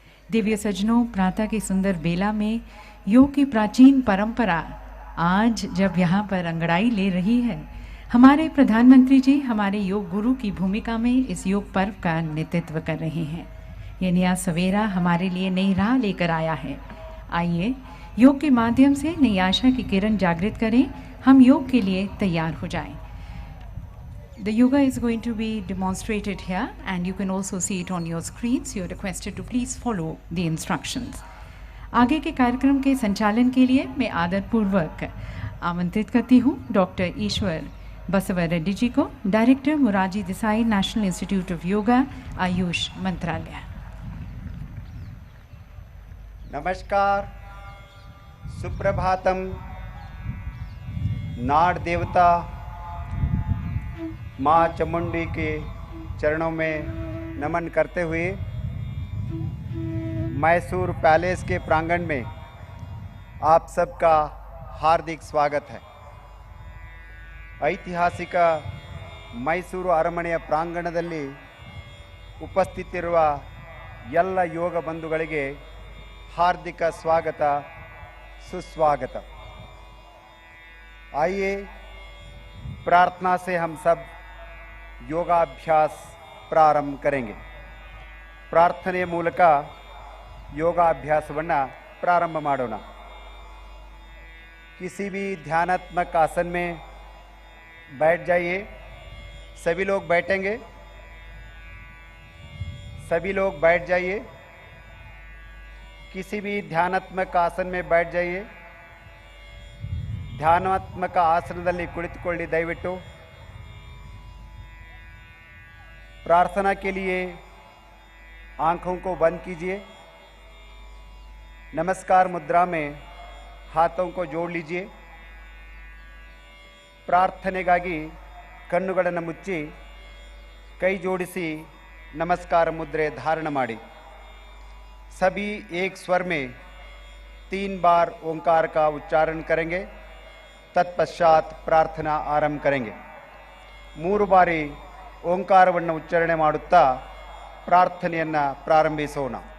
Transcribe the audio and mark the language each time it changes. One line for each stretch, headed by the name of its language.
Hindi: दिव्य सज्जनों, प्रातः की सुंदर बेला में योग की प्राचीन परंपरा आज जब यहाँ पर अंगड़ाई ले रही है, हमारे प्रधानमंत्री जी हमारे योग गुरु की भूमिका में इस योग पर्व का नेतृत्व कर रहे हैं। ये नया सवेरा हमारे लिए नई राह लेकर आया है। आइए योग के माध्यम से नई आशा की किरण जागृत करें। हम योग के लिए तैयार हो जाएं।
English: The yoga is going to be demonstrated here and you can also see it on your screens. You are requested to please follow the instructions.
Hindi: आगे के कार्यक्रम के संचालन के लिए मैं आदरपूर्वक आमंत्रित करती हूँ डॉक्टर ईश्वर बसवर रेड्डी जी को, director Morarji Desai national institute of yoga, Ayush मंत्रालय। नमस्कार, सुप्रभातम। नाड़ देवता माँ चामुंडी के चरणों में नमन करते हुए मैसूर पैलेस के प्रांगण में आप सबका हार्दिक स्वागत है।
Kannada: ಐತಿಹಾಸಿಕ ಮೈಸೂರು ಅರಮನೆಯ ಪ್ರಾಂಗಣದಲ್ಲಿ ಉಪಸ್ಥಿತಿರುವ ಎಲ್ಲ ಯೋಗ ಬಂಧುಗಳಿಗೆ
Hindi: हार्दिक स्वागत, सुस्वागत। आइए प्रार्थना से हम सब योगाभ्यास प्रारंभ करेंगे।
Kannada: ಪ್ರಾರ್ಥನೆಯ ಮೂಲಕ ಯೋಗಾಭ್ಯಾಸವನ್ನು प्रारंभ ಮಾಡೋಣ।
Hindi: किसी भी ध्यानात्मक आसन में बैठ जाइए। सभी लोग बैठेंगे, सभी लोग बैठ जाइए। किसी भी ध्यानात्मक आसन में बैठ जाइए।
Kannada: ಧ್ಯಾನಾತ್ಮಕ ಆಸನದಲ್ಲಿ ಕುಳಿತುಕೊಳ್ಳಿ ದಯವಿಟ್ಟು।
Hindi: प्रार्थना के लिए आंखों को बंद कीजिए। नमस्कार मुद्रा में हाथों को जोड़ लीजिए।
Kannada: ಪ್ರಾರ್ಥನೆಗಾಗಿ ಕಣ್ಣುಗಳನ್ನು ಮುಚ್ಚಿ ಕೈ ಜೋಡಿಸಿ नमस्कार मुद्रे धारण माड़ी।
Hindi: सभी एक स्वर में 3 बार ओंकार का उच्चारण करेंगे। तत्पश्चात प्रार्थना आरंभ करेंगे।
Kannada: 3 ಬಾರಿ ಓಂಕಾರವನ್ನು ಉಚ್ಚಾರಣೆ ಮಾಡುತ್ತಾ ಪ್ರಾರ್ಥನೆಯನ್ನು ಪ್ರಾರಂಭಿಸೋಣ।